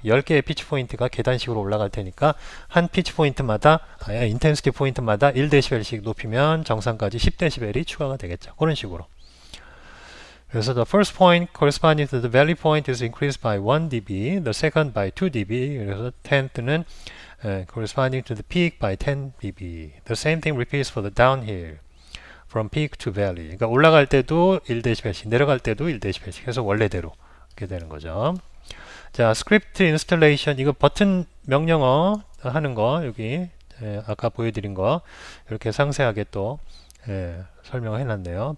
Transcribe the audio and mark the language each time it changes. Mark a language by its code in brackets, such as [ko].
[ko] 10개의 피치 포인트가 계단식으로 올라갈 테니까 한 피치 포인트마다 인텐시티 포인트마다 1dB씩 높이면 정상까지 10dB이 추가가 되겠죠. 그런 식으로. 그래서 [en] the first point corresponding to the valley point is increased by 1 dB, the second by 2 dB. [ko] 그래서 [en] 10th는 corresponding to the peak by 10 dB. The same thing repeats for the downhill from peak to valley. [ko] 그러니까 올라갈 때도 1dB씩, 내려갈 때도 1dB씩 해서 원래대로 이렇게 되는 거죠. 자, script installation 이거 버튼 명령어 하는 거 여기 아까 보여드린 거 이렇게 상세하게 또 설명을 해놨네요.